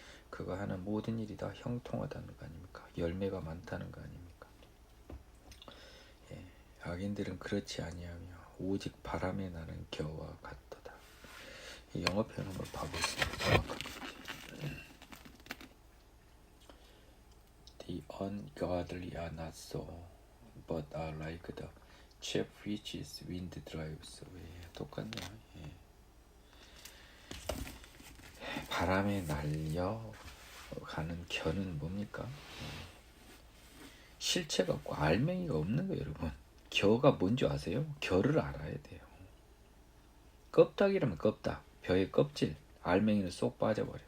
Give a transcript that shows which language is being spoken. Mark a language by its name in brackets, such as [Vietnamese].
[Korean] 그가 하는 모든 일이 다 형통하다는 거 아닙니까? 열매가 많다는 거 아닙니까? 악인들은 그렇지 아니하며 오직 바람에 나는 겨와 같도다. 이 영어 표현 한번 봐보겠습니다. [English] The ungodly are not so, but are like the chaff which is wind drives away. [Korean] 똑같네요. 바람에 날려 가는 겨는 뭡니까? 실체가 없고 알맹이가 없는 거예요, 여러분. 겨가 뭔지 아세요? 겨를 알아야 돼요. 껍데기라면 껍데기, 벼의 껍질, 알맹이는 쏙 빠져버려.